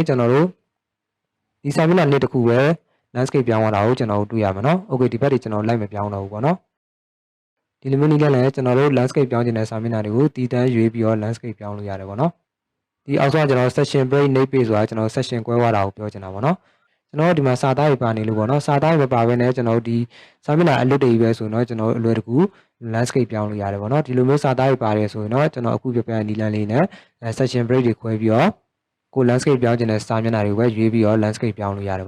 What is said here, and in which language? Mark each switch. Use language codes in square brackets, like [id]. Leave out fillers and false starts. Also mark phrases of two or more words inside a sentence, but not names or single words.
[my] ကျွန်တော်တို့ဒီစာမျက်နှာနှစ်တစ်ခုပဲ landscape ပြောင်းသွားတာကိုကျွန်တော်တို့တွေ့ရမှာနော် Okay ဒီဘက်တွေကျွန်တော်လိုက်မပြောင်းတော့ဘူးပေါ့နော်ဒီလိုမျိုးနည်းနဲ့ကျွန်တော်တို့ landscape ပြောင်းခြင်းတဲ့စာမျက်နှာတွေကိုတည်တံ့ရွေးပြီးတော့ landscape ပြောင်းလို့ရတယ်ပေါ့နော်ဒီအောက်ဆုံးကကျွန်တော် [en] section break name page [my] ဆိုတာကျွန်တော် section ကွဲသွားတာကိုပြောချင်တာပေါ့နော်ကျွန်တော်ဒီမှာစာသားတွေပါနေလို့ပေါ့နော်စာသားတွေ မပါဘဲနဲ့ကျွန်တော်ဒီစာမျက်နှာအလွတ်တွေပဲဆိုတော့ကျွန်တော်အလွယ်တကူ landscape ပြောင်းလို့ရတယ်ပေါ့နော်ဒီလိုမျိုးစာသားတွေပါတယ်ဆိုရင်တော့ကျွန်တော်အခုပြပြနီလန်းလေးနဲ့ [en] section break [my] တွေခွဲပြီးတော့ကို landscape ပြောင်းခြင်းတဲ့စာမျက်နှာတွေပဲရွေးပြီးတော့ landscape ပြောင်းလို့ရတယ်